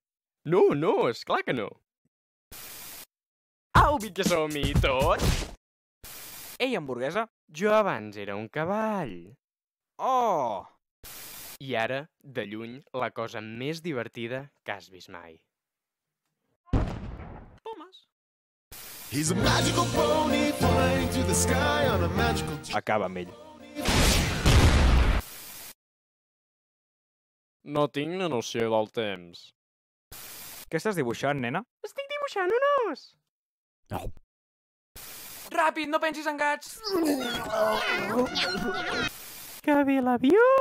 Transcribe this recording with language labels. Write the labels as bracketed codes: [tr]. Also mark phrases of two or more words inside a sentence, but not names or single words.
[ca] No, esclar que no. Au, vi que som-hi tots! Ei, hamburguesa! Jo abans era un cavall. Oh! I ara, de lluny, la cosa més divertida que has vist mai. Pomes! [en] He's a magical pony flying to the sky on a magical [ca] Acaba amb ell. No tinc ni noció del temps. Què estàs dibuixant, nena? Estic dibuixant un os! Ràpid, no pensis en gats! Que ve l'avió!